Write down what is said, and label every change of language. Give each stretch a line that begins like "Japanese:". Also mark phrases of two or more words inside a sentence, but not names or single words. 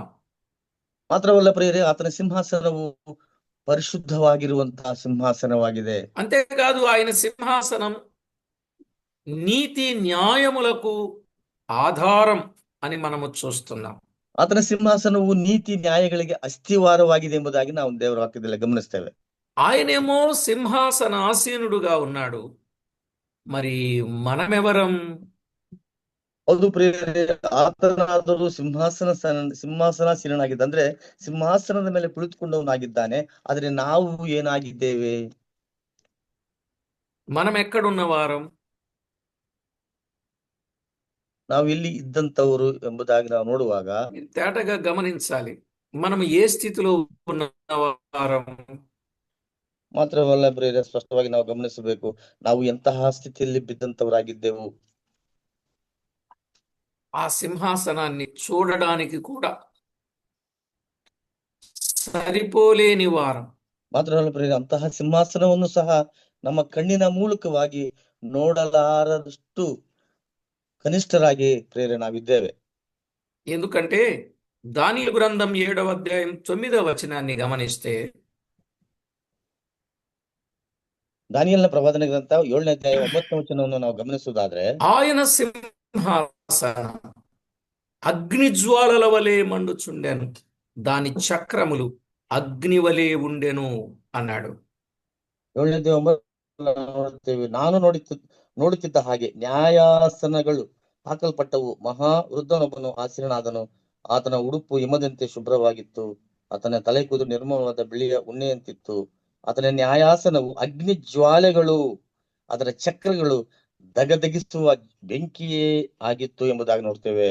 Kannada: ಮಾತ್ರವಲ್ಲ ಪ್ರಿಯರೇ, ಆತನ ಸಿಂಹಾಸನವು ಪರಿಶುದ್ಧವಾಗಿರುವಂತಹ ಸಿಂಹಾಸನವಾಗಿದೆ.
Telugu: అంతేకాదు, ఆయన సింహాసనం నీతి న్యాయములకు ఆధారం అని మనము చూస్తున్నాం.
Kannada: ಆತನ ಸಿಂಹಾಸನವು ನೀತಿ ನ್ಯಾಯಗಳಿಗೆ ಅಸ್ಥಿವಾರವಾಗಿದೆ ಎಂಬುದಾಗಿ ನಾವು ದೇವರ ವಾಕ್ಯದಲ್ಲಿ ಗಮನಿಸ್ತೇವೆ.
Telugu: ఆయనేమో సింహాసనాసీనుడుగా ఉన్నాడు. మరి మనమెవరం?
Kannada: ಹೌದು ಪ್ರಿಯರೇ, ಆತನಾದರೂ ಸಿಂಹಾಸನಾಸೀನನಾಗಿದ್ದ, ಅಂದ್ರೆ ಸಿಂಹಾಸನದ ಮೇಲೆ ಕುಳಿತುಕೊಂಡವನಾಗಿದ್ದಾನೆ. ಆದ್ರೆ ನಾವು ಏನಾಗಿದ್ದೇವೆ?
Telugu: మనం ఎక్కడున్న వారం?
Kannada: ನಾವು ಇಲ್ಲಿ ಇದ್ದಂತವರು ಎಂಬುದಾಗಿ ನಾವು ನೋಡುವಾಗ
Telugu: మీరు తేటగా గమనించాలి, మనం ఏ స్థితిలో ఉన్నవారం.
Kannada: ಮಾತ್ರವಲ್ಲ ಪ್ರಿಯರೇ, ಸ್ಪಷ್ಟವಾಗಿ ನಾವು ಗಮನಿಸಬೇಕು, ನಾವು ಎಂತಹ ಸ್ಥಿತಿಯಲ್ಲಿ ಬಿದ್ದಂತವರಾಗಿದ್ದೆವು.
Telugu: ఆ సింహాసనాన్ని చూడడానికి కూడా సరిపోలేని వారం.
Kannada: ಮಾತ್ರವಲ್ಲ ಪ್ರಿಯರೇ, ಅಂತಹ ಸಿಂಹಾಸನವನ್ನು ಸಹ ನಮ್ಮ ಕಣ್ಣಿನ ಮೂಲಕವಾಗಿ ನೋಡಲಾರದಷ್ಟು ಕನಿಷ್ಠರಾಗಿ ಪ್ರಿಯರೇ ನಾವಿದ್ದೇವೆ.
Telugu: ఎందుకంటే దానియేలు గ్రంథం 7:9 గమనిస్తే,
Kannada: ದಾನಿಯೇಲನ ಪ್ರವಾದನೆ ಗ್ರಂಥ 7ನೇ ಅಧ್ಯಾಯ 9ನೇ ವಚನವನ್ನು ನಾವು ಗಮನಿಸುವುದಾದ್ರೆ,
Telugu: ఆయన సింహాసనం అగ్నిజ్వాలల వలె మండుచుండెను, దాని చక్రములు అగ్ని వలె ఉండెను అన్నాడు.
Kannada: 7ನೇ ಅಧ್ಯಾಯ 9 ನೋಡುತ್ತೇವೆ, ನಾನು ನೋಡುತ್ತಿದ್ದ ಹಾಗೆ ನ್ಯಾಯಾಸನಗಳು ಹಾಕಲ್ಪಟ್ಟವು, ಮಹಾ ವೃದ್ಧನೊಬ್ಬನು ಆಸೀನನಾದನು. ಆತನ ಉಡುಪು ಹಿಮದಂತೆ ಶುಭ್ರವಾಗಿತ್ತು, ಆತನ ತಲೆ ಕೂದಲು ನಿರ್ಮಲವಾದ ಬಿಳಿಯ ಉಣ್ಣೆಯಂತಿತ್ತು. ಆತನ ನ್ಯಾಯಾಸನವು ಅಗ್ನಿ ಜ್ವಾಲೆಗಳು, ಅದರ ಚಕ್ರಗಳು ದಗದಗಿಸುವ ಬೆಂಕಿಯೇ ಆಗಿತ್ತು ಎಂಬುದಾಗಿ ನೋಡ್ತೇವೆ.